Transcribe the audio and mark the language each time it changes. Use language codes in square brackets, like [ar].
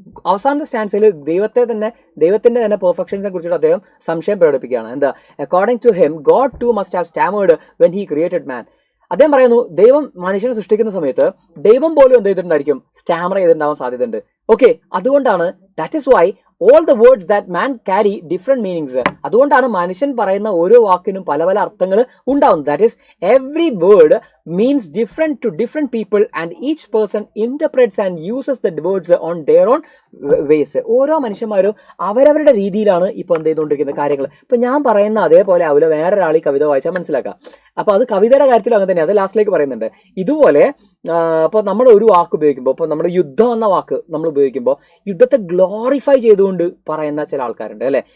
[ml] അവസാനത്തെ സ്റ്റാൻസയിൽ ദൈവത്തിൻ്റെ തന്നെ പെർഫെക്ഷൻസിനെ കുറിച്ചിട്ട് അദ്ദേഹം സംശയം പ്രകടിപ്പിക്കുകയാണ്. എന്താ? [en] According to him God too must have stammered when he created man. [ml] അദ്ദേഹം പറയുന്നു, ദൈവം മനുഷ്യനെ സൃഷ്ടിക്കുന്ന സമയത്ത് ദൈവം പോലും എന്ത് ചെയ്തിട്ടുണ്ടായിരിക്കും, സ്റ്റാമർ ചെയ്തിട്ടുണ്ടാവാൻ സാധ്യതയുണ്ട്. [en] okay, [ml] അതുകൊണ്ടാണ് [en] That is why all the words that man carry different meanings. [ml] അതുകൊണ്ടാണ് മനുഷ്യൻ പറയുന്ന ഓരോ വാക്കിനും പല പല അർത്ഥങ്ങൾ ഉണ്ടാവും. [en] That is every word means different to different people and each person interprets and uses the words on their own ways. [ml] ഓരോ മനുഷ്യന്മാരും അവരവരുടെ രീതിയിലാണ് ഇപ്പോൾ എന്ത് ചെയ്തുകൊണ്ടിരിക്കുന്ന കാര്യങ്ങൾ. ഇപ്പം ഞാൻ പറയുന്ന അതേപോലെ ആവില്ല വേറൊരാൾ ഈ കവിത വായിച്ചാൽ മനസ്സിലാക്കാം. അപ്പോൾ അത് കവിതയുടെ കാര്യത്തിൽ അങ്ങനെ തന്നെ, അത് ലാസ്റ്റിലേക്ക് പറയുന്നുണ്ട്. ഇതുപോലെ ഇപ്പോൾ നമ്മൾ ഒരു വാക്ക് ഉപയോഗിക്കുമ്പോൾ, ഇപ്പോൾ നമ്മുടെ യുദ്ധം എന്ന വാക്ക് നമ്മൾ ഉപയോഗിക്കുമ്പോൾ യുദ്ധത്തെ ഗ്ലോറിഫൈ ചെയ്തുകൊണ്ട് പറയുന്ന ചില ആൾക്കാരുണ്ട്, അല്ലേ?